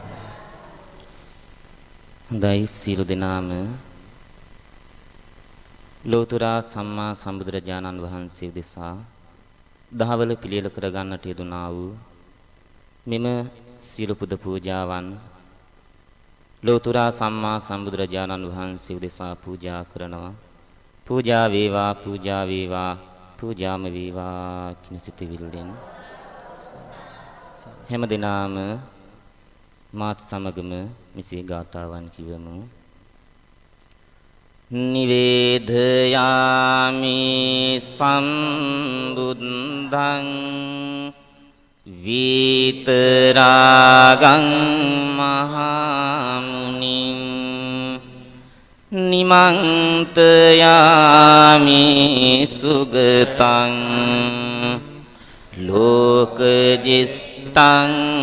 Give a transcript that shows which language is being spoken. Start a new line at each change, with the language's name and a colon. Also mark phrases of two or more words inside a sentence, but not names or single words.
Sinhala: හොඳයි සියලු දෙනාම ලෝතර සම්මා සම්බුදුරජාණන් වහන්සේ උදෙසා දහවල පිළියෙල කර ගන්නට යෙදුනා වූ මෙම සියලු පුද පූජාවන් ලෝතර සම්මා සම්බුදුරජාණන් වහන්සේ උදෙසා පූජා කරනවා. පූජා වේවා පූජා වේවා පූජාම වේවා කින සිතවිල්ලෙන් හැම දිනම මාත් සමගම මෙසේ ගාථාවන් කිවමු.
Pali: නිවේදයාමි සම්බුද්ධං විතරාගං මහමුනිං නිමන්තයාමි සුගතං ලෝකජිස්තං